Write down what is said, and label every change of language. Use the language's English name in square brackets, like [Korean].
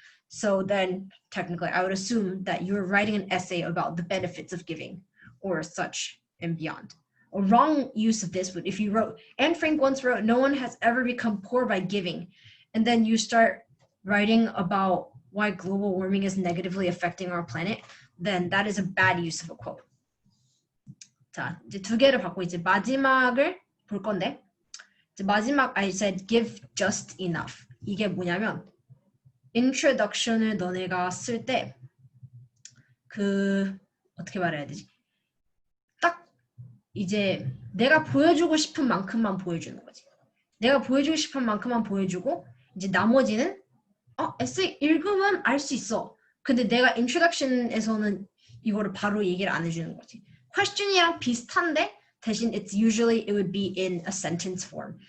[English] So then technically I would assume that you're writing an essay about the benefits of giving or such and beyond. A wrong use of this would, if you wrote, Anne Frank once wrote, no one has ever become poor by giving, and then you start writing about why global warming is negatively affecting our planet, then that is a bad use of a quote. [Korean] 자, 이제 두 개를 받고 이제 마지막을 볼 건데, 이제 마지막 [English] I said give just enough. [Korean] 이게 뭐냐면 introduction을 너네가 쓸 때 그 어떻게 말해야 되지? 딱 이제 내가 보여주고 싶은 만큼만 보여주는 거지. 내가 보여주고 싶은 만큼만 보여주고 이제 나머지는 에세이 읽으면 알 수 있어. 근데 내가 introduction에서는 이거를 바로 얘기를 안 해주는 거지. question이랑 비슷한데 대신 [English] it would be in a sentence form.